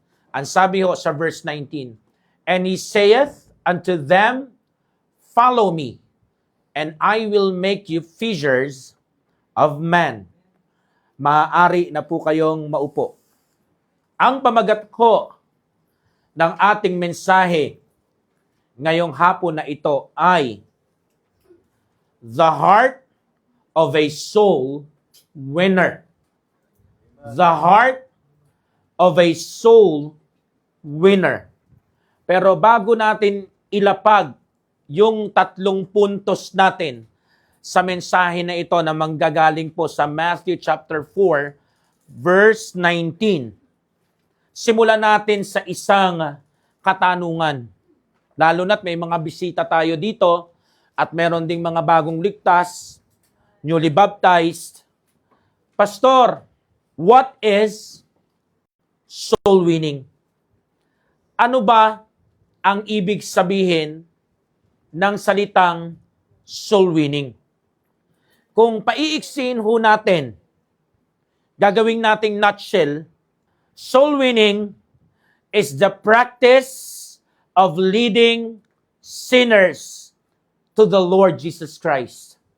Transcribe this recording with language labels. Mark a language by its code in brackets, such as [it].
[tl] Ang sabi ho sa verse 19, [en] "And he saith unto them, Follow me, and I will make you fishers of men." [tl] Maaari na po kayong maupo. Ang pamagat ko ng ating mensahe ngayong hapon na ito ay [en] the heart of a soul winner. The heart of a soul winner. [tl] Pero bago natin ilapag yung 3 puntos natin sa mensahe na ito na manggagaling po sa Matthew chapter 4, verse 19, simulan natin sa isang katanungan. Lalo na't may mga bisita tayo dito at meron ding mga bagong ligtas, newly baptized. [en] Pastor, what is soul winning? [tl] Ano ba ang ibig sabihin ng salitang soul winning? Kung paiiksin ho natin, gagawing nating nutshell, [en] soul winning is the practice of leading sinners to the Lord Jesus Christ.